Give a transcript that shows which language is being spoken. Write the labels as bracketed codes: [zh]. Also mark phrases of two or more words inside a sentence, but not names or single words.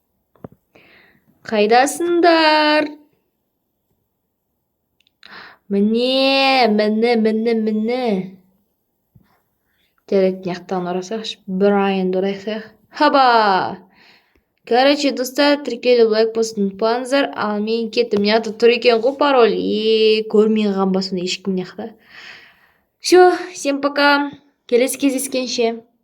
[kk] Қайдасыңдар? Міне. Жарайды, мынаяқтан ұрасайықшы. Брайанды ұрайықшы. Хаба! Короче, достар, тіркеліп лайк басуды ұмытпаңыздар. Ал мен кеттім. Мыняқта тұр екен ғой пароль. Көрмей қалған ба соны ешкім мыняқта. [ru] Всё, всем пока. [kk] Келесі кездескенше.